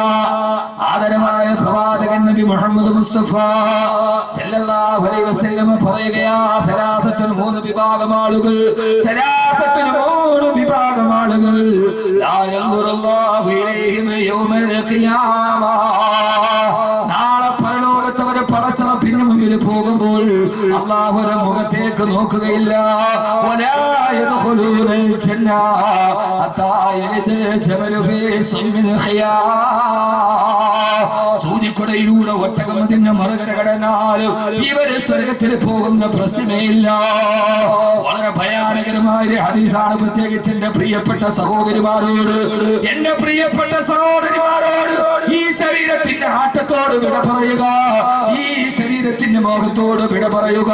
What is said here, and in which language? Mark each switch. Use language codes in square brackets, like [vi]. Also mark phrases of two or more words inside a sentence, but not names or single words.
[ml] ആദരവായ പ്രവാചകൻ നബി മുഹമ്മദ് മുസ്തഫ [ar] صلى الله عليه وسلم [ml] പറയുകയാ, 3 വിഭാഗം ആളുകൾ, 3 വിഭാഗം ആളുകൾ, [ar] لا ينظر الله إليهم يوم القيامة. [ml] നാളെ പരലോകത്ത് അവർ പടച്ചറപ്പിന് മുമ്പിൽ പോകുമ്പോൾ അല്ലാഹു അവരുടെ മുഖത്തേക്ക് നോക്കുകയില്ല. [ar] വലാ يدخلون الجنة حتى يلج الجمل في سم الخياط. [ml] സൂചിക്കൊടയിലൂടെ ഒട്ടകം അതിന്റെ മറുകര കടന്നാലും ഇവര് സ്വർഗത്തിൽ പോകുന്ന പ്രശ്നമേ ഇല്ല. വളരെ ഭയാനകരമായ ഹദീസാണ്. പ്രത്യേകിച്ച് എന്റെ പ്രിയപ്പെട്ട സഹോദരിമാരോട്, എന്റെ പ്രിയപ്പെട്ട സഹോദരിമാരോട് ഈ ശരീരത്തിന്റെ ആട്ടത്തോട് വിട പറയുക, ഈ ശരീരത്തിന്റെ മോഹത്തോട് വിട പറയുക.